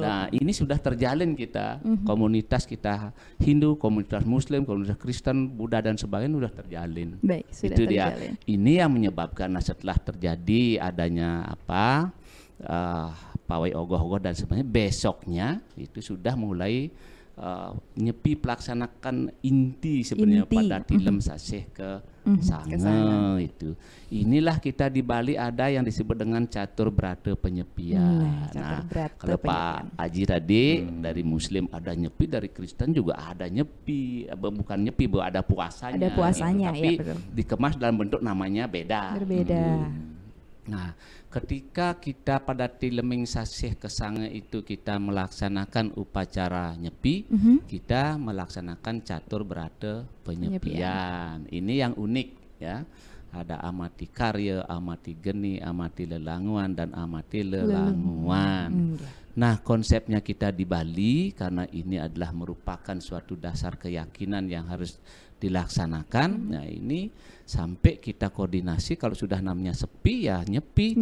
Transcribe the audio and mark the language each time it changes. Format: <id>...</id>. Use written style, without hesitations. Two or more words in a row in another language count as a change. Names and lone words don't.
<id>Nah, ini sudah terjalin kita, komunitas kita Hindu, komunitas Muslim, komunitas Kristen, Buddha dan sebagainya sudah terjalin. Baik, sudah Itu dia. terjalin. Ini yang menyebabkan setelah terjadi adanya pawai ogoh-ogoh dan sebagainya, besoknya itu sudah mulai Nyepi pelaksanakan inti sebenarnya pada tilem sasih ke sana itu. Inilah kita di Bali ada yang disebut dengan catur brata penyepian. Nah, kalau Pak Haji tadi dari Muslim ada nyepi, dari Kristen juga ada nyepi, bukan nyepi, ada puasanya. Ada puasanya, tapi ya, betul. dikemas dalam bentuk namanya beda. Berbeda. Nah, ketika kita pada</id> <ban>tileming sasih kesange</ban> <id>itu kita melaksanakan upacara nyepi, kita melaksanakan catur brata penyepian. Ini yang unik ya. Ada amati karya, amati geni, amati lelanguan dan amati lelanguan. Nah, konsepnya kita di Bali karena ini adalah merupakan suatu dasar keyakinan yang harus dilaksanakan. Nah, ini sampai kita koordinasi kalau sudah namanya sepi ya nyepi.</id>